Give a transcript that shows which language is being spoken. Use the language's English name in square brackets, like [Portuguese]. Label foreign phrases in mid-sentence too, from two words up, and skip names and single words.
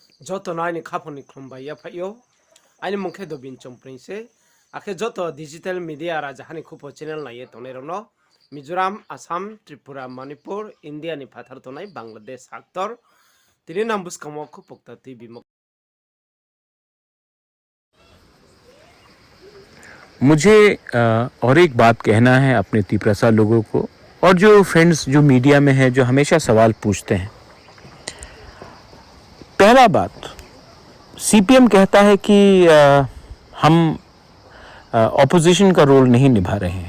[Kok Borok] joto na ni khaponi khumbai ya phayo ani mungkhe do bin chomprinse akhe joto [English] digital media [Kok Borok] ra jahani khupo channel na ye tonai rono Mizoram, Assam, Tripura, Manipur, India ni phathar tonai Bangladesh actor tini nambus kamo khupokta TV [Hindi] मुझे और एक बात कहना है अपने तिप्रसा लोगों को और जो फ्रेंड्स जो मीडिया में है जो हमेशा सवाल पूछते हैं। पहला बात, सीपीएम कहता है कि हम ऑपोजिशन का रोल नहीं निभा रहे हैं।